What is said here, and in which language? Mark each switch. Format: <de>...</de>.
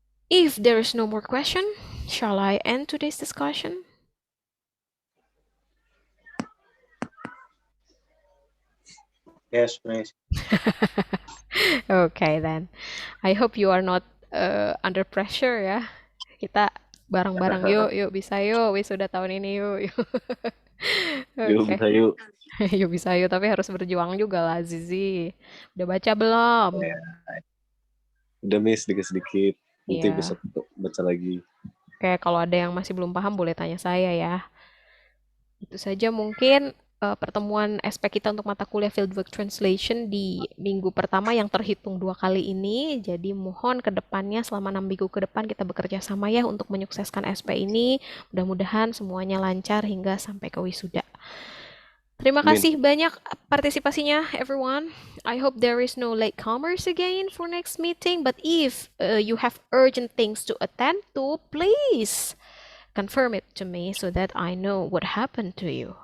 <en>If there is no more question, shall I end today's discussion? Yes, Miss. Okay then. I hope you are not under pressure ya.</en> <id>Kita bareng-bareng yuk bisa yuk wisuda tahun ini yuk. Yuk, Oke. bisa yuk. Yuk bisa yuk, tapi harus berjuang juga lah Zizi. Udah baca belum? Udah, Miss, sedikit-sedikit. Nanti Iya. besok baca lagi. Oke, kalau ada yang masih belum paham boleh tanya saya ya. Itu saja mungkin pertemuan SP kita untuk mata kuliah Fieldwork Translation di minggu pertama yang terhitung 2 kali ini. Jadi mohon ke depannya selama 6 minggu ke depan kita bekerja sama ya untuk menyukseskan SP ini. Mudah-mudahan semuanya lancar hingga sampai ke wisuda. Terima kasih banyak partisipasinya everyone.</id> <en>I hope there is no latecomers again for next meeting. But if you have urgent things to attend to, please confirm it to me so that I know what happened to you.</en>